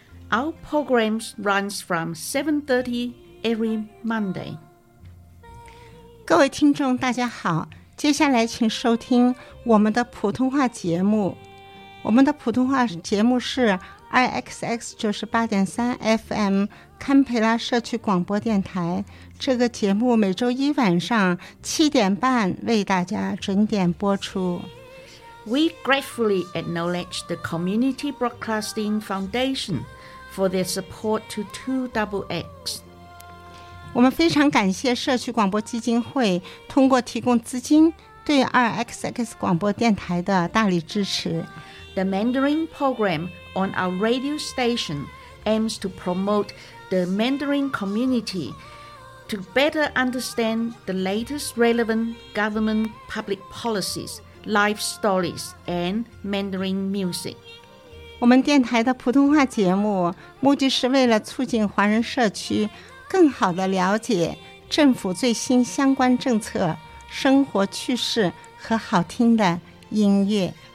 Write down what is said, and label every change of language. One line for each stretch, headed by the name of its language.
English: Our program runs from 7:30 every Monday.
Chinese: 各位听众大家好，接下来请收听我们的普通话节目。我们的普通话节目是 IXX98.3FM 堪培拉社区广播电台，这个节目每周一晚上7:30为大家准点播出。
English: We gratefully acknowledge the Community Broadcasting Foundation for their support to 2XX。
Chinese: 我们非常感谢社区广播基金会通过提供资金对 2XX 广播电台的大力支持。
English: The Mandarin program on our radio station aims to promote the Mandarin community to better understand the latest relevant government public policies, life stories, and Mandarin music.
Chinese: 我们电台的普通话节目目的是为了促进华人社区更好地了解政府最新相关政策、生活趣事和好听的音乐。